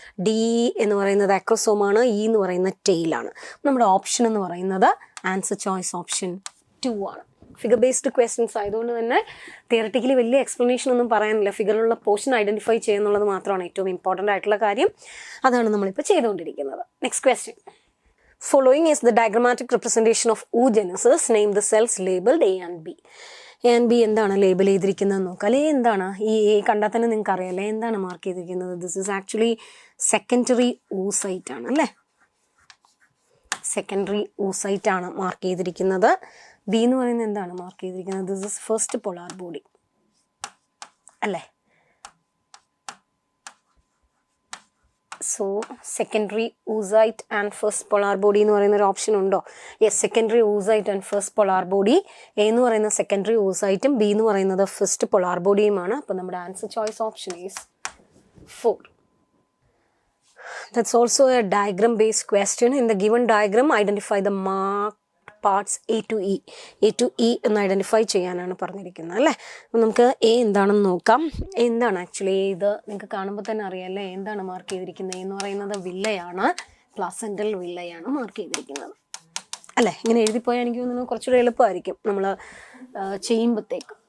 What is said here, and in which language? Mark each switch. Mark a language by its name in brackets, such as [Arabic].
[Malayalam] D എന്ന് പറയുന്നത് acrosome ആണ്. ഇ എന്ന് പറയുന്ന ടെയിലാണ്. നമ്മുടെ ഓപ്ഷൻ എന്ന് പറയുന്നത് ആൻസർ ചോയ്സ് ഓപ്ഷൻ 2 ആണ്. ഫിഗർ ബേസ്ഡ് ക്വസ്റ്റ്യൻസ് ആയതുകൊണ്ട് തന്നെ തിയററ്റിക്കലി വലിയ എക്സ്പ്ലനേഷൻ ഒന്നും പറയാനില്ല. ഫിഗറിലുള്ള പോർഷൻ ഐഡന്റിഫൈ ചെയ്യുന്നുള്ളത് മാത്രമാണ് ഏറ്റവും ഇമ്പോർട്ടൻ്റ് ആയിട്ടുള്ള കാര്യം. അതാണ് നമ്മളിപ്പോൾ ചെയ്തുകൊണ്ടിരിക്കുന്നത്. [English] Next question. Following is the diagrammatic representation of oogenesis. Name the cells labeled A and B. [Malayalam] A and B എന്താണ് ലേബൽ ചെയ്തിരിക്കുന്നത് നോക്കാം. അല്ലേ എന്താണ് ഈ എ കണ്ടാൽ തന്നെ നിങ്ങൾക്ക് അറിയാമല്ലേ എന്താണ് മാർക്ക് ചെയ്തിരിക്കുന്നത്? [English] This is actually secondary oocyte ആണ് അല്ലേ? [Malayalam] സെക്കൻഡറി oocyte ആണ് മാർക്ക് ചെയ്തിരിക്കുന്നത്. ബി എന്ന് പറയുന്നത് എന്താണ് മാർക്ക് ചെയ്തിരിക്കുന്നത്? [English] This is first polar body അല്ലേ? So secondary oocyte and first polar body [Malayalam] എന്ന് പറയുന്ന ഒരു ഓപ്ഷൻ ഉണ്ടോ? [English] Yes, secondary oocyte and first polar body. [Malayalam] A എന്ന് പറയുന്ന സെക്കൻഡറി oocyteും ബി എന്ന് പറയുന്നത് ഫസ്റ്റ് പോളാർ ബോഡിയുമാണ്. അപ്പോൾ നമ്മുടെ answer choice option is 4. [English] That's also a diagram based question. In the given diagram, identify the marked parts A to E. [Malayalam] A to E എന്ന് identify ചെയ്യാനാണ് പറഞ്ഞിരിക്കുന്നത് അല്ലേ? അപ്പം നമുക്ക് എ എന്താണെന്ന് നോക്കാം. എന്താണ് ആക്ച്വലി ഇത് നിങ്ങൾക്ക് കാണുമ്പോൾ തന്നെ അറിയാമല്ലേ എന്താണ് മാർക്ക് ചെയ്തിരിക്കുന്നത്? എന്ന് പറയുന്നത് വില്ലയാണ്. പ്ലാസെൻ്റൽ വില്ലയാണ് മാർക്ക് ചെയ്തിരിക്കുന്നത് അല്ലേ? ഇങ്ങനെ എഴുതിപ്പോയാൽ എനിക്ക് തോന്നുന്നു കുറച്ചുകൂടെ എളുപ്പമായിരിക്കും നമ്മൾ ചെയ്യുമ്പോഴത്തേക്ക്.